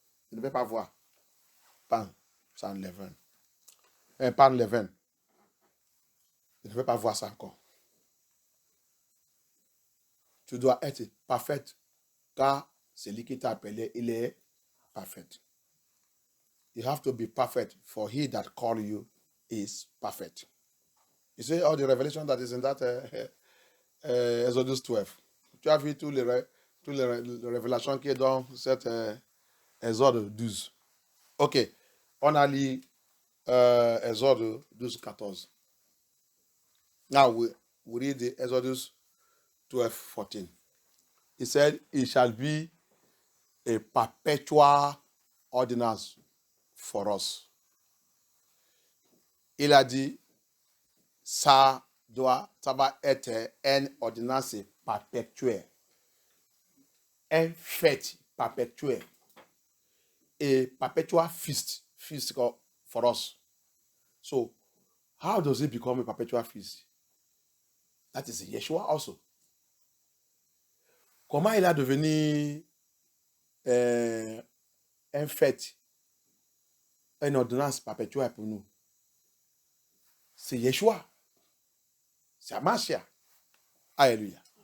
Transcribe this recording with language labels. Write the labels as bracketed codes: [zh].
[fr] Je ne vais pas voir pain sans levain. Un pain levain. Je ne vais pas voir ça encore. Tu dois être parfaite, car celui qui t'a appelé, il est parfait. [en] You have to be perfect, for he that called you is perfect. You see all the revelation that is in that Exodus 12. [fr] Tu as vu tous les révélations qui est dans cet Exode 12. Ok, on a lu Exode 12, 14. [en] Now we read the Exodus 12, 14. He said, it shall be a perpetual ordinance for us. [fr] Il a dit, ça va être une ordonnance perpétuelle. une fête perpétuelle. [en] A perpetual feast for us. So, how does it become a perpetual feast? That is Yeshua also. [fr] Comment il a devenu un fête, une ordonnance perpétuelle pour nous? C'est Yeshua. C'est Amashia. Alléluia.